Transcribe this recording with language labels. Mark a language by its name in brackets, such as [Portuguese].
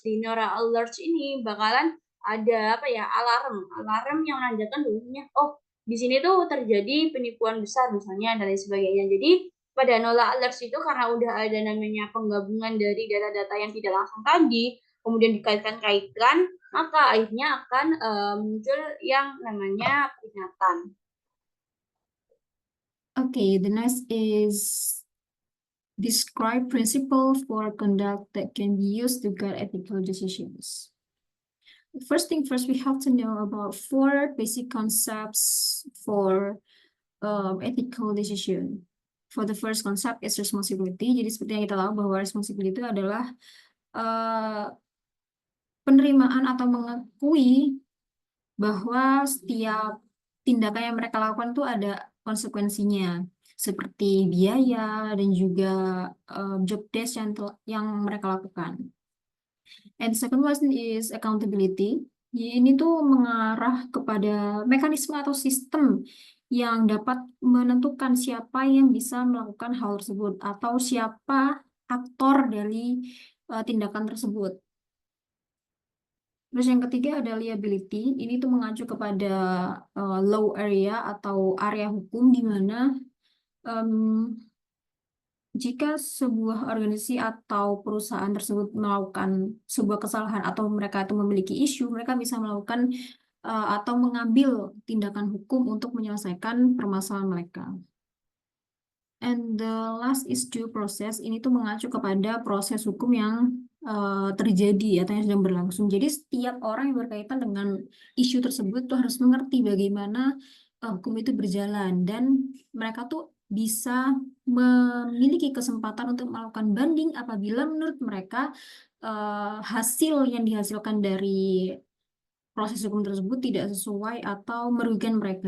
[Indonesian] Di neural alerts ini bakalan ada apa ya, alarm yang menandakan bahwasanya oh di sini tuh terjadi penipuan besar misalnya dan lain sebagainya. Jadi pada neural alerts itu karena udah ada namanya penggabungan dari data-data yang tidak langsung tadi, kemudian dikaitkan-kaitkan, maka akhirnya akan muncul yang namanya peringatan. [English] Okay, the next is describe principle for conduct that can be used to guide ethical decisions. First thing first, we have to know about 4 basic concepts for ethical decision. For the first concept is responsibility. [Indonesian] Jadi seperti yang kita tahu bahwa responsibility itu adalah penerimaan atau mengakui bahwa setiap tindakan yang mereka lakukan itu ada konsekuensinya, seperti biaya dan juga job desk yang mereka lakukan. [English] And the second one is accountability. [Indonesian] Ini tuh mengarah kepada mekanisme atau sistem yang dapat menentukan siapa yang bisa melakukan hal tersebut atau siapa aktor dari tindakan tersebut. Terus yang ketiga ada liability. Ini tuh mengacu kepada law area atau area hukum di mana jika sebuah organisasi atau perusahaan tersebut melakukan sebuah kesalahan atau mereka itu memiliki isu, mereka bisa melakukan atau mengambil tindakan hukum untuk menyelesaikan permasalahan mereka. [English] And the last is due process. [Indonesian] Ini tuh mengacu kepada proses hukum yang terjadi atau yang sedang berlangsung. Jadi setiap orang yang berkaitan dengan isu tersebut tuh harus mengerti bagaimana hukum itu berjalan dan mereka tuh bisa memiliki kesempatan untuk melakukan banding apabila menurut mereka hasil yang dihasilkan dari proses hukum tersebut tidak sesuai atau merugikan mereka.